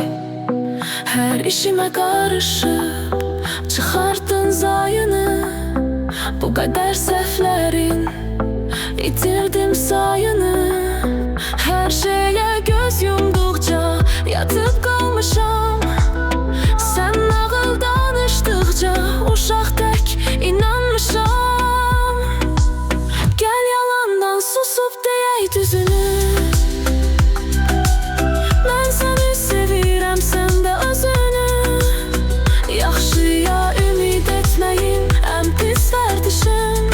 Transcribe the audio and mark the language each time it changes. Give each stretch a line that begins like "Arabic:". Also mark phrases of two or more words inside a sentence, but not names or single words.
Turkish: Her işime karışıp çıkarttın zayını. Bu kadar seflerin itirdim sayını. Her şeye göz yumdukça yatıp kalmışam.
Azerbaijani: Sen nağıl danıştıkça uşaq tek inanmışam. Gel yalandan susup deyək düzünü. Mən səni sevirəm, sən də özünü. Yaxşıya ümid etməyin ən pis vərdişim.